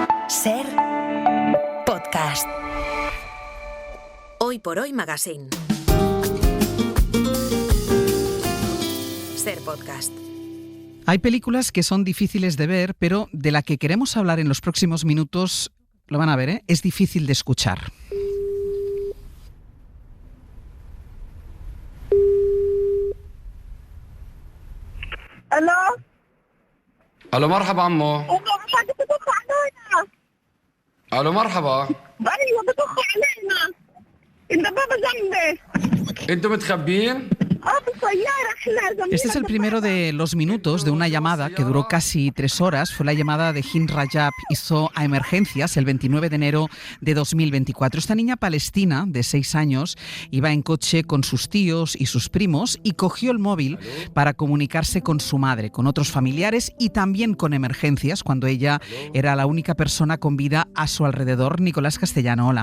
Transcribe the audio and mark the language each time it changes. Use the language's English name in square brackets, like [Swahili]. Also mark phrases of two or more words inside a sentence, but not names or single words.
[Spanish] Ser podcast. Hoy por hoy Magazine. Ser podcast. Hay películas que son difíciles de ver, pero de la que queremos hablar en los próximos minutos, lo van a ver, es difícil de escuchar. [Arabic] الو الو مرحبا عمو. والله بتطخوا علينا. الو مرحبا. ايوه بتطخوا علينا. الدبابه جنبي. انتم متخبين؟ بالسياره احنا. [Spanish] Este es el primero de los minutos de una llamada que duró casi 3 horas. Fue la llamada de Hind Rajab, hizo a emergencias el 29 de enero de 2024. Esta niña palestina de 6 años iba en coche con sus tíos y sus primos y cogió el móvil para comunicarse con su madre, con otros familiares y también con emergencias cuando ella era la única persona con vida a su alrededor. Nicolás Castellano, hola.